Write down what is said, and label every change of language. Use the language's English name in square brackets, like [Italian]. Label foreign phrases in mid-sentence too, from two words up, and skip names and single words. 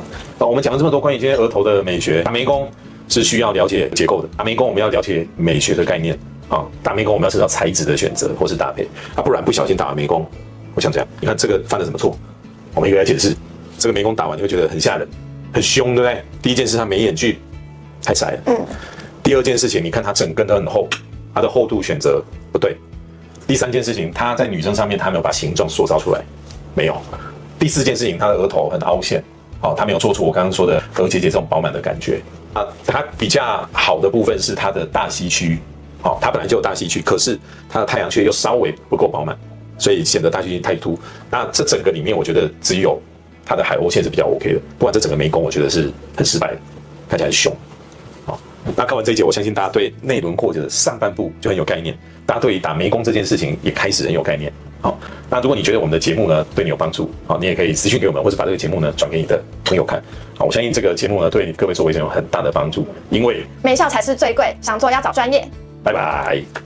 [Chinese] 我們講了這麼多關於今天額頭的美學，打眉弓是需要了解結構的，打眉弓我們要了解美學的概念。打眉弓我們要知道材質的選擇或是搭配，不然不小心打完眉弓，我想這樣，你看這個犯了什麼錯？我們一個來解釋，這個眉弓打完你會覺得很嚇人，很兇，對不對？第一件事，它眉眼距太窄了。第二件事情，你看它整根都很厚，它的厚度選擇不對。第三件事情，它在女生上面它沒有把形狀塑造出來，沒有。第四件事情，它的額頭很凹陷，它沒有做出我剛剛說的額結節這種飽滿的感覺。它比較好的部分是它的大溪區。它本來就有大溪區，可是它的太陽穴又稍微不夠飽滿，所以顯得大溪區太凸。那這整個裡面，我覺得只有它的海鷗線是比較 OK 的，不然這整個眉弓我覺得是很失敗的，看起來很兇。那看完這一節，我相信大家對內輪廓的上半部就很有概念，大家對於打眉弓這件事情也開始很有概念。那如果你覺得我們的節目呢對你有幫助，你也可以私訊給我們，或者把這個節目呢轉給你的朋友看。我相信這個節目呢對各位做微整有很大的幫助，因為眉效才是最貴，想做要找專業。拜拜。